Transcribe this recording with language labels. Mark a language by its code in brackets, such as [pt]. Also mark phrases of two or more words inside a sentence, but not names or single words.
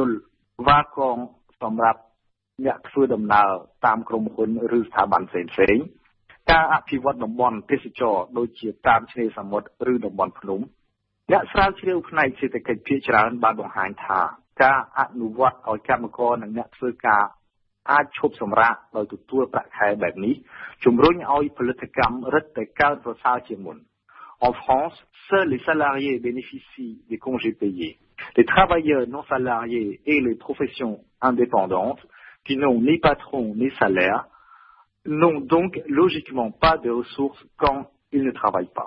[km] លវ៉ាកងសម្រាប់អ្នកធ្វើដំណើរតាមក្រុមហ៊ុនឬស្ថាប័នផ្សេងៗការអភិវឌ្ឍតំបន់ទេសចរណ៍ដូចជាតាមឆ្នេរសមុទ្រឬតំបន់ភ្នំអ្នកស្រាវជ្រាវផ្នែកសេដ្ឋកិច្ចភាគច្រើនបានបង្ហាញថាការអនុវត្តឲ្យកម្មករនិងអ្នកធ្វើការអាចឈប់សម្រាកដោយទទួលប្រាក់ខែបែបនេះជំរុញឲ្យផលិតកម្មរឹតតែកើនប្រសើរជាងមុន [fr] En France, seuls les salariés bénéficient des congés payés. Les travailleurs non salariés et les professions indépendantes, qui n'ont ni patron ni salaire, n'ont donc logiquement pas de ressources quand ils ne travaillent pas.